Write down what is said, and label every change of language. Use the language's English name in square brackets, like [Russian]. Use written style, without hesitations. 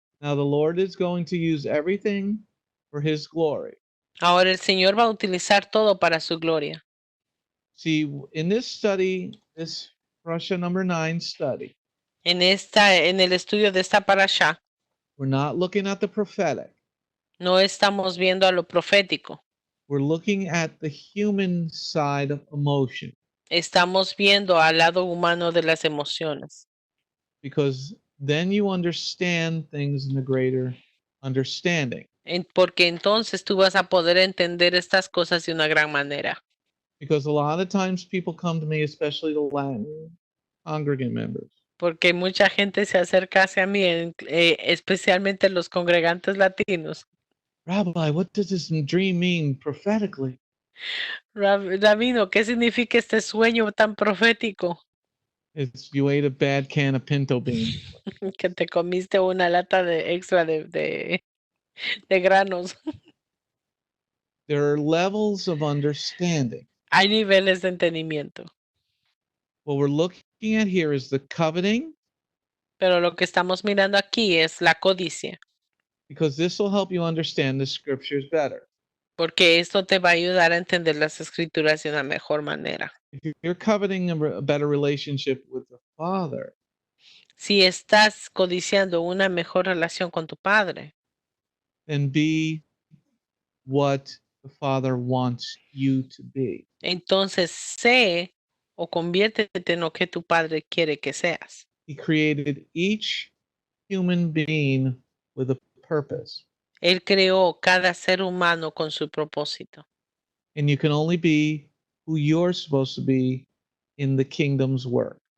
[English] Now the Lord is going to use everything for his glory. [Spanish] Ahora el Señor va a utilizar todo para su gloria. [English] See, in this study, this Parasha number 9 study, [Spanish] En el estudio de esta parasha, [English] we're not looking at the prophetic. [Spanish] no estamos viendo a lo profético. [English] We're looking at the human side of emotion. [Spanish] Estamos viendo al lado humano de las emociones. [English] Because then you understand things in a greater understanding. [Spanish] Porque entonces tú vas a poder entender estas cosas de una gran manera. [English] Because a lot of times people come to me, especially the Latin congregant members. [Spanish] Porque mucha gente se acerca hacia mí, especialmente los congregantes latinos. [English] Rabbi, what does this dream mean prophetically? [Spanish] Rabino, ¿qué significa este sueño tan profético? [English] It's you ate a bad can of pinto beans. [Spanish] Que te comiste una lata extra de granos. [English] There are levels of understanding. [Spanish] Hay niveles de entendimiento. [English] What we're looking at here is the coveting. [Spanish] Pero lo que estamos mirando aquí es la codicia. [English] Because this will help you understand the scriptures better. [Spanish] Porque esto te va a ayudar a entender las escrituras de una mejor manera. [English] If you're coveting a better relationship with the Father, [Spanish] si estás codiciando una mejor relación con tu Padre, [English] then be what the Father wants you to be. [Spanish] Entonces sé o conviértete en lo que tu Padre quiere que seas. [English] He created each human being with a purpose. [Spanish] Él creó cada ser humano con su propósito. [English] And you can only be who you're supposed to be in the kingdom's work.